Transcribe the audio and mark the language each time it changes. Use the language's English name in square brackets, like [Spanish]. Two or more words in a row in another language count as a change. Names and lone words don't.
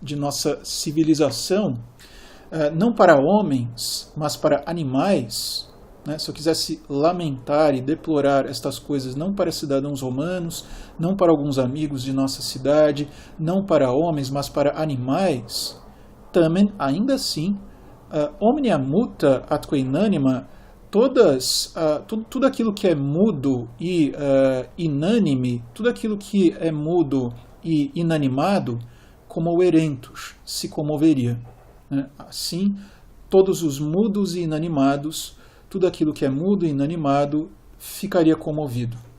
[Portuguese] civilização, não para homens, mas para animais, né, se eu quisesse lamentar e deplorar estas coisas não para cidadãos romanos, não para alguns amigos de nossa cidade, não para homens, mas para animais, tamen, ainda assim, [Latin] omnia muta atque inanima, [Portuguese] tudo aquilo que é mudo e inânime, tudo aquilo que é mudo e inanimado, como o erentus, se comoveria. Né? Assim, todos os mudos e inanimados, tudo aquilo que é mudo e inanimado, ficaria comovido.